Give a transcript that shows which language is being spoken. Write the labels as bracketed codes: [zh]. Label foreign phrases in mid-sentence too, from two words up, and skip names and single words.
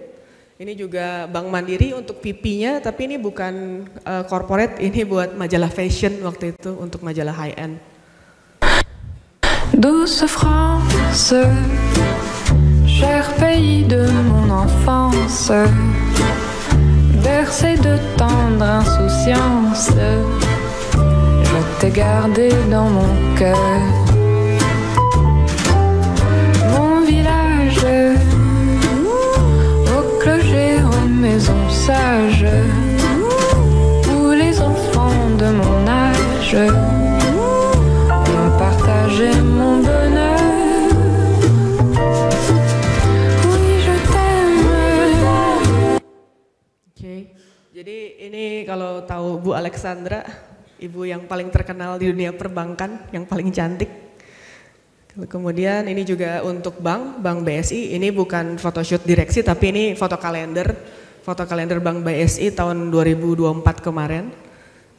[id] Ini juga Bank Mandiri untuk PP-nya, tapi ini bukan corporate, ini buat majalah fashion waktu itu, untuk majalah [en] high end. [fr] Douce France, cher pays de mon enfance, bercé de tendre insouciance, je t'ai gardé dans mon cœur. Au clocher, aux maisons sages, où les enfants de mon âge ont partagé mon bonheur. Oui, je t'aime. [id] Oke, jadi ini kalau tahu Bu Alexandra, ibu yang paling terkenal di dunia perbankan, yang paling cantik. Kemudian ini juga untuk Bank BSI, ini bukan photoshoot direksi tapi ini foto kalender Bank BSI tahun 2024 kemarin.